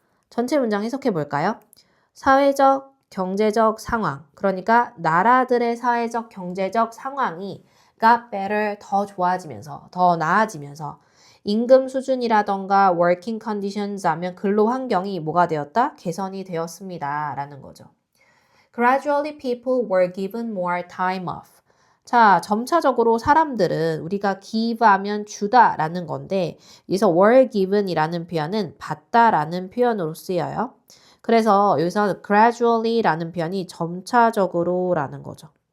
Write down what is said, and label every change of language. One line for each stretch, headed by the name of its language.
Korean: 전체 문장 해석해 볼까요? 사회적, 경제적 상황, 그러니까 나라들의 사회적, 경제적 상황이 got better, 더 좋아지면서, 더 나아지면서 임금 수준이라던가
English: working conditions
Korean: 하면 근로 환경이 뭐가 되었다? 개선이 되었습니다. 라는 거죠.
English: Gradually people were given more time off.
Korean: 자, 점차적으로 사람들은 우리가 give 하면 주다라는 건데 여기서
English: were given
Korean: 이라는 표현은 받다라는 표현으로 쓰여요. 그래서 여기서 gradually라는 표현이 점차적으로라는 거죠.